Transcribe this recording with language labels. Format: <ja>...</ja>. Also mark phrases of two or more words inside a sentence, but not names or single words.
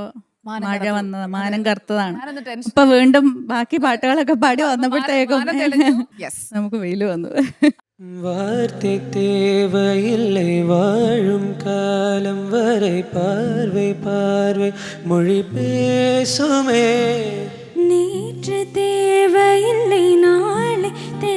<ml>മാനം മഴ കറുത്തു. വന്നത്, മാനം കറുത്തതാണ്. ഞാനൊന്ന് ടെൻഷൻ. ഇപ്പൊ വീണ്ടും ബാക്കി പാട്ടുകളൊക്കെ പാടി വന്നപ്പോഴത്തേക്കും മാനം തെളിഞ്ഞു. Yes. നമുക്ക് വെയിൽ വന്നു.</ml> <ta>வார்த்தை தேவையில்லை வாழும் காலம் வரை பார்வை பார்வை மொழி பேசுமே நேற்று தேவையில்லை நாளை</ta>